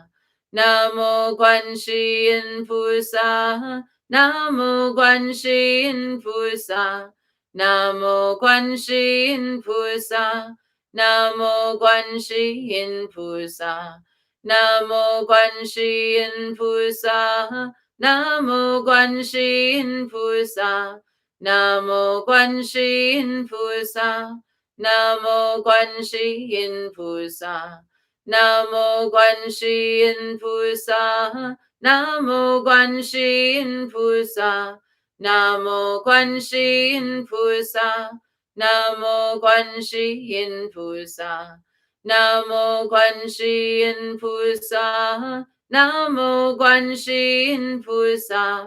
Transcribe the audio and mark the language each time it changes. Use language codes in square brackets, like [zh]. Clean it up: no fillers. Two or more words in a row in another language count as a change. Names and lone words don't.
[zh] 南无观世音菩萨，南无观世音菩萨，南无观世音菩萨，南无观世音菩萨，南无观世音菩萨，南无观世音菩萨, 南无观世音菩萨，南无观世音菩萨，南无观世音菩萨，南无观世音菩萨，南无观世音菩萨，南无观世音菩萨，南无观世音菩萨，南无观世音菩萨。